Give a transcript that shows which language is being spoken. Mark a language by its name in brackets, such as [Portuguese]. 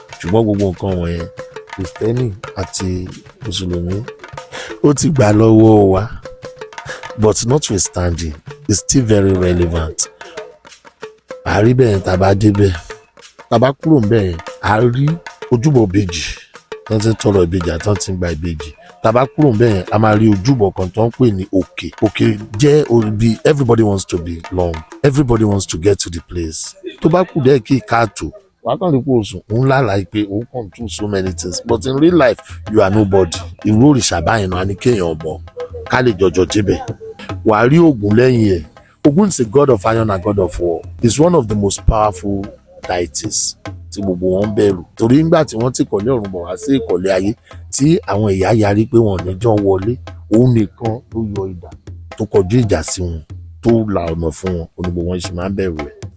[Yoruba] Ṣùgbọ́n gbogbo nǹkan wọ̀nyẹn Kristẹni àti Mùsùlùmí ó ti gbà lọ́wọ́ wa, [English] but notwithstanding it's still very relevant. [Yoruba] Àárí bẹ́ẹ̀ tá a bá débẹ̀, tá a bá kúrò ńbẹ̀ yẹn, a rí ojúbọ ìbejì tán ti ń tọrọ ìbejì àti tán ti ń gba ìbejì. Tá a bá kúrò ńbẹ̀ yẹn, a máa rí ojúbọ kan tó ń pè ní òkè. Òkè jẹ́ orí [English] everybody wants to belong, everybody wants to get to the place. [Yoruba] Tó bá kù díẹ̀ kí káàtó, wàá kàn rí pé Osun òun lálàá pé òun kàn [English] do so many things, but in real life you are nobody. [Yoruba] Irú òrìṣà báyìí náà ni kéèyàn bọ̀ ká lè jọjọ débẹ̀. Wàá rí Ògún lẹ́yìn ẹ̀. [English] Ògún is a god of iron and god of war. He's one of the most powerful deities [Yoruba] tí gbogbo wọn bẹ̀rù. Torí ńgbà tí wọ́n ti kọ̀lé ọ̀run bọ̀ wá sí ìkọ̀lé ayé tí àwọn ẹ̀yà yarí pé wọn ò ní jọ wọlé, òun nìkan ló yọ idà tó kọjú ìjà sí wọn, tó la ọ̀nà fún wọn, onígbò wọn ṣe máa ń bẹ̀rù ẹ̀.